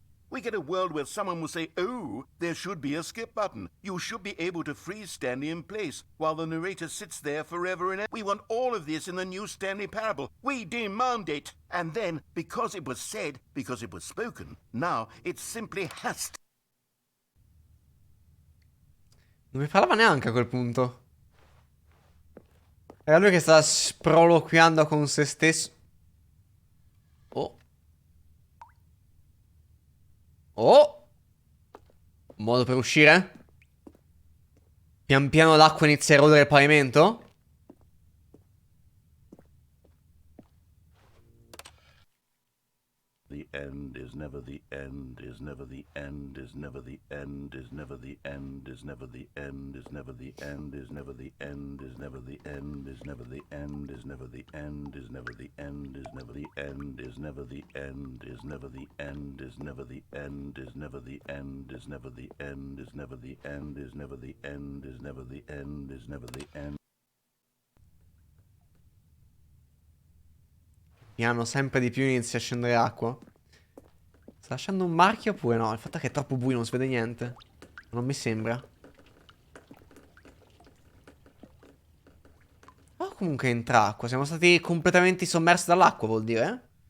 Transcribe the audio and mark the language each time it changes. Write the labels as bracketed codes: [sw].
[en] We get a world where someone will say, oh, there should be a skip button. You should be able to freeze Stanley in place while the narrator sits there forever and ever. We want all of this in the new Stanley Parable. We demand it. And then, because it was said, because it was spoken, now it simply has to. [it] Non mi parlava neanche a quel punto. Era lui che stava sproloquiando con se stesso. Oh. Oh. Modo per uscire? Pian piano l'acqua inizia a erodere il pavimento? [en] The end is never the end, is never the end, is never the end, is never the end, is never the end, is never the end, is never the end, is never the end, is never the end, is never the end, is never the end, is never the end, is never the end, is never the end, is never the end, is never the end, is never the end, is never the end, is never the end, is never the end, is never the end. [it] piano sempre di più inizia a scendere acqua. Sta lasciando un marchio oppure no? Il fatto è che è troppo buio, non si vede niente. Non mi sembra. Oh, comunque entra acqua. Siamo stati completamente sommersi dall'acqua, vuol dire?